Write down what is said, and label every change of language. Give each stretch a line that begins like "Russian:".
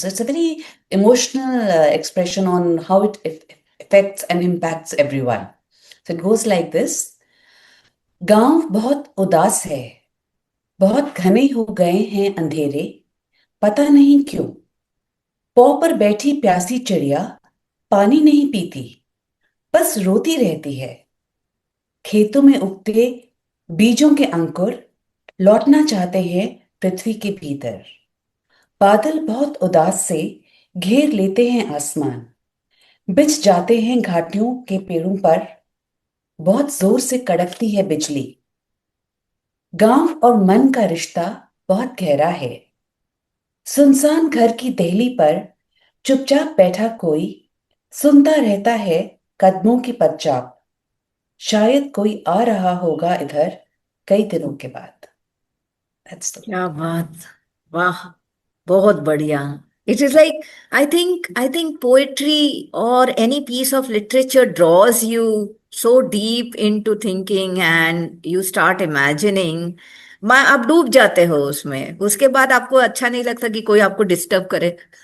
English: So it's a very emotional expression on how it affects and impacts everyone. So it goes like this.
Hindi: गांव बहुत उदास है, बहुत घने हो गए हैं अंधेरे, पता नहीं क्यों. पौ पर बैठी प्यासी चिड़िया पानी नहीं पीती, बस रोती रहती है. खेतों में उगते बीजों के अंकुर लौटना चाहते हैं पृथ्वी के भीतर. बादल बहुत उदास से घेर लेते हैं आसमान, बिछ जाते हैं घाटियों के पेड़ों पर, बहुत जोर से कड़कती है बिजली. गांव और मन का रिश्ता बहुत गहरा है. सुनसान घर की देहली पर चुपचाप बैठा कोई सुनता रहता है कदमों की पदचाप. शायद कोई आ रहा होगा इधर कई दिनों के बाद.
English: That's the
Hindi: क्या बात, वाह, बहुत बढ़िया.
English: It is like, I think poetry or any piece of literature draws you so deep into thinking and you start imagining.
Hindi: मैं आप डूब जाते हो उसमें, उसके बाद आपको अच्छा नहीं लगता कि कोई आपको डिस्टर्ब करे.